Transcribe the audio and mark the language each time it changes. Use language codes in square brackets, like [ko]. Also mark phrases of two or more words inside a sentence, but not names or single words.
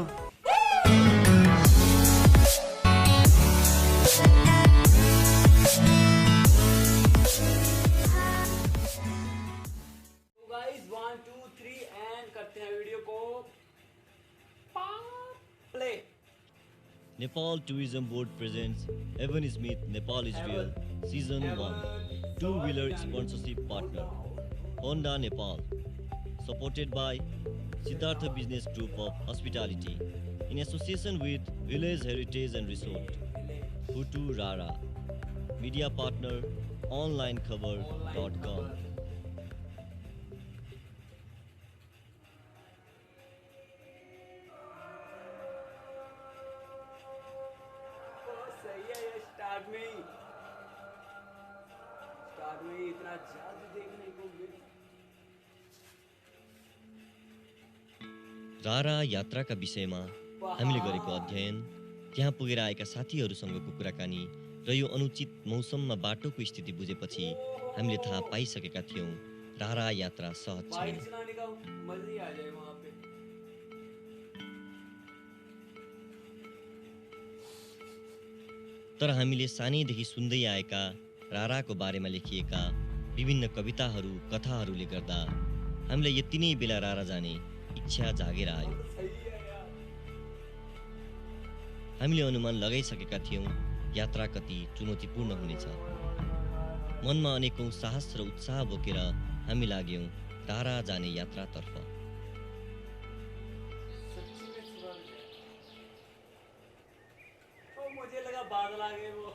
[hi] गाइस 1 2 3 एंड करते हैं वीडियो को प्ले। [en] Nepal Tourism Board presents Evan Smith Nepal is Real Season 1 Two-Wheeler Sponsorship Partner Honda Nepal Supported by Siddhartha Business Group of Hospitality in association with Village Heritage and Resort Hutu Rara Media Partner OnlineCover.com. [hi] सही है ये, स्टार्ट में ही इतना जल्द देखने को मिल। [ne] रारा यात्राका विषयमा हामीले गरेको अध्ययन, त्यहाँ पुगेर आएका साथीहरूसँगको कुराकानी र यो अनुचित मौसममा बाटोको स्थिति बुझेपछि हामीले थाहा पाइसकेका थियौँ रारा यात्रा सहज बाइक छैन। [hi] चलाने का मजा ही आ जाए वहाँ पे। [ne] तर हामीले सानैदेखि सुन्दै आएका राराको बारेमा लेखिएका विभिन्न कविताहरू, कथाहरूले गर्दा हामीलाई यति नै बेला रारा जाने इच्छा जागेर आयो। [hi] सही है यार। [ne] हामीले अनुमान लगाइसकेका थियौँ यात्रा कति चुनौतीपूर्ण हुनेछ। मनमा अनेकौं साहस र उत्साह बोकेर हामी लाग्यौँ रारा जाने यात्रातर्फ। [hi] सच्ची में स्वर्ग है। ओ मुझे लगा बादल आ गए वो।